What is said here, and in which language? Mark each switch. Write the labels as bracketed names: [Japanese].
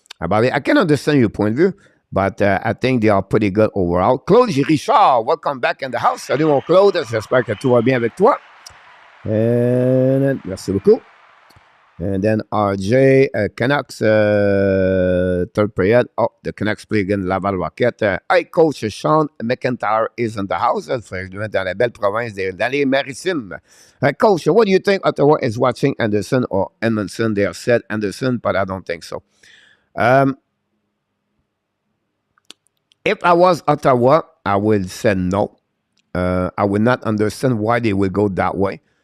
[English] About it, I can understand your point of view, but I think they are pretty good overall. Claude Richard, welcome back in the house. [French] Salut mon Claude, j'espère que tout va bien avec toi. [English] And [French] merci beaucoup. [English] And then RJ, Canucks, third period. Oh, the Canucks play again Laval Rocket. Hi, Coach Sean McIntyre is in the house. [French] Dans la belle province dans les Maritimes. [English] Coach, what do you think Ottawa is watching Anderson or Edmondson? They have said Anderson, but I don't think so. If I was Ottawa, I would say no. I would not understand why they would go that way.